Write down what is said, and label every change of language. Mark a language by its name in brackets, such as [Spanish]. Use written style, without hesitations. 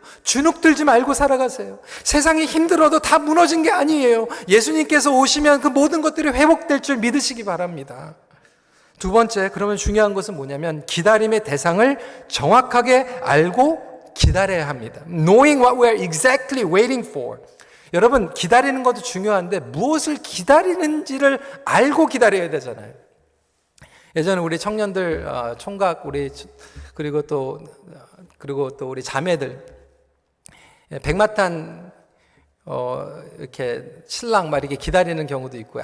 [Korean] 주눅 들지 말고 살아가세요. 세상이 힘들어도 다 무너진 게 아니에요. 예수님께서 오시면 그 모든 것들이 회복될 줄 믿으시기 바랍니다. 두 번째, 그러면 중요한 것은 뭐냐면 기다림의 대상을 정확하게 알고 기다려야 합니다. [English] Knowing what we are exactly waiting for. [Korean] 여러분, 기다리는 것도 중요한데 무엇을 기다리는지를 알고 기다려야 되잖아요. 예전에 우리 청년들 총각 그리고 또 우리 자매들 백마탄 이렇게 신랑 막 이렇게 기다리는 경우도 있고요.